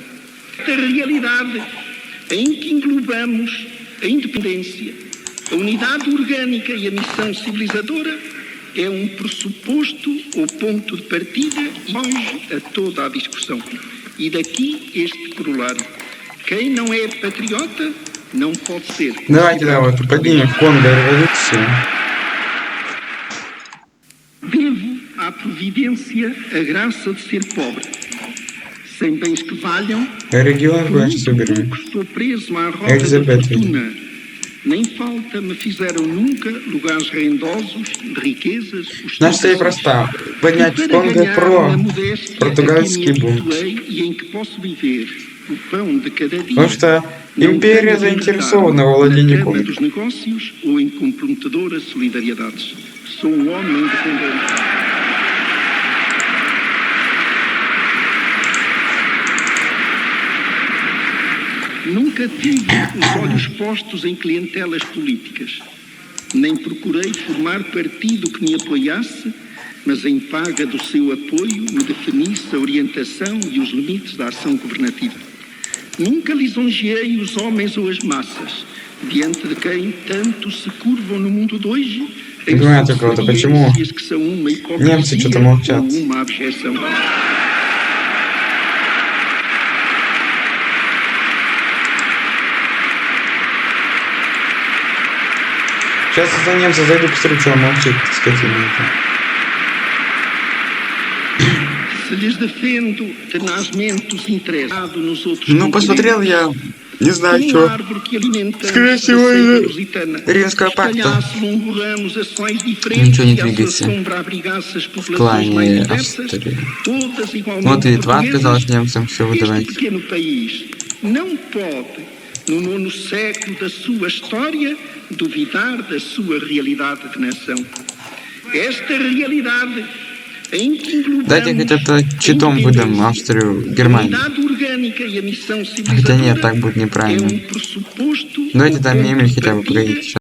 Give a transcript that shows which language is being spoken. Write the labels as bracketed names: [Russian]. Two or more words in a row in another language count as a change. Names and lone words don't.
[Portuguese] A realidade em que englobamos a independência, a unidade orgânica e a missão civilizadora é um pressuposto ou ponto de partida longe a toda a discussão. E daqui este corolário. Quem não é patriota não pode ser. [Russian] Давайте, вот поднимем фон до революции. [Portuguese] Devo à providência a graça de ser pobre. Sem bens que valham, estou preso à roda da fortuna. Nem falta me fizeram nunca lugares rendosos de riquezas. [Russian] Наша цель проста. Поднять фонд про португальский бунт. Потому что империя заинтересована в владении комнатами. [Portuguese] Nunca tive os olhos postos em clientelas políticas, nem procurei formar partido que me apoiasse, mas em paga do seu apoio me definisse a orientação e os limites da ação governativa. Nunca lisonjeei os homens ou as massas, diante de quem tanto se curvam no mundo de hoje, em subserviências que são uma hipocrisia ou uma abjeção. [Russian] Сейчас за немца зайду, посмотрю, что он молчит, скотина. Ну, посмотрел я, не знаю, что. Скорее всего, из-за Римского пакта. Ничего не двигается в клане Австрии. Вот и Литва отказалась немцам все выдавать. [Portuguese] No nono século da sua história, duvidar da sua realidade de nação. Esta realidade em que englobamos [Russian] Дайте хотя бы читом выдам Австрию, Германию. Хотя нет, так будет неправильно. Давайте там Эмиль хотя бы, погодите.